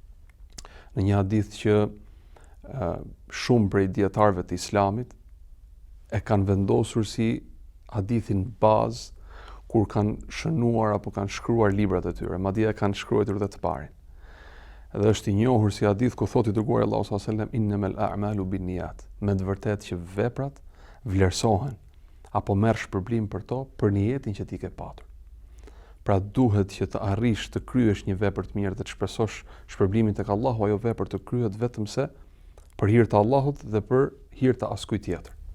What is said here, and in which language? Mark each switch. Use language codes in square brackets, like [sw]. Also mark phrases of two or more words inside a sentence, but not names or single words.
[sq] Në një hadith që shumë prej dietarëve të Islamit e kanë vendosur si hadithin bazë kur kanë shënuar apo kanë shkruar librat e tyre, madje e kanë shkruar edhe të parin. Dhe është i njohur si hadith ku thotë i dërguari Allahu [ar] صلى الله عليه وسلم إنما الأعمال بالنيات, [sq] me të vërtetë që veprat vlerësohen apo merr shpërblim për to për niyetin që ti ke patur. Pra duhet që të arrish të kryesh një vepër të mirë dhe të shpresosh shpërblimin tek Allahu, ajo vepër të kryhet vetëm se për hir të Allahut dhe për hir të askujt tjetër.